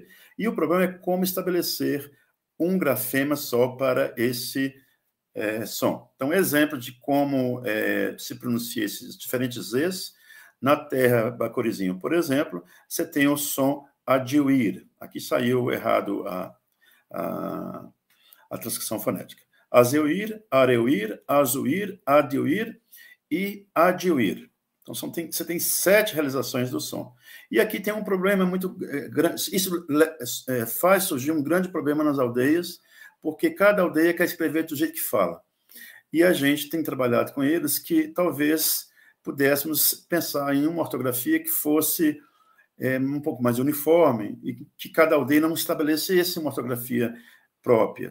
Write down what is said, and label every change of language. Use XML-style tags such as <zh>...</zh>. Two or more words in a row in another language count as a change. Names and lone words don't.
<pt>E o problema é como estabelecer um grafema só para esse som. Então, exemplo de como se pronuncia esses diferentes Zs. Na terra Bacorizinho, por exemplo, você tem o som adiuir. Aqui saiu errado a transcrição fonética. Azeuir, areuir, azuir, adiuir e adiuir. Então, você tem 7 realizações do som. E aqui tem um problema muito grande. Isso faz surgir um grande problema nas aldeias, porque cada aldeia quer escrever do jeito que fala. E a gente tem trabalhado com eles que talvez pudéssemos pensar em uma ortografia que fosse um pouco mais uniforme e que cada aldeia não estabelecesse uma ortografia própria.</pt>